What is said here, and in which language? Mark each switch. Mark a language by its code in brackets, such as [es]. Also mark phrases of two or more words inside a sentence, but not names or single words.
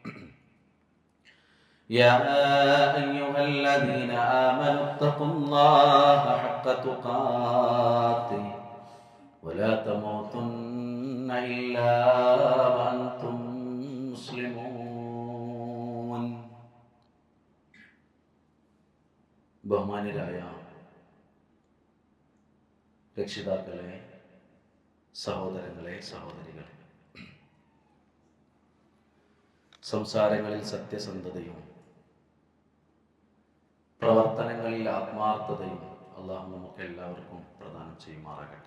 [ar] يا أيها الذين آمنوا اتقوا الله حق تقاته ولا تموتن إلا وأنتم مسلمون. [ml] ബഹുമാന്യരായ രക്ഷിതാക്കളെ, സഹോദരങ്ങളെ, സഹോദരികളെ, സംസാരങ്ങളിൽ സത്യസന്ധതയും പ്രവർത്തനങ്ങളിൽ ആത്മാർത്ഥതയും അള്ളാഹു നമുക്ക് എല്ലാവർക്കും പ്രദാനം ചെയ്യുമാറാകട്ടെ.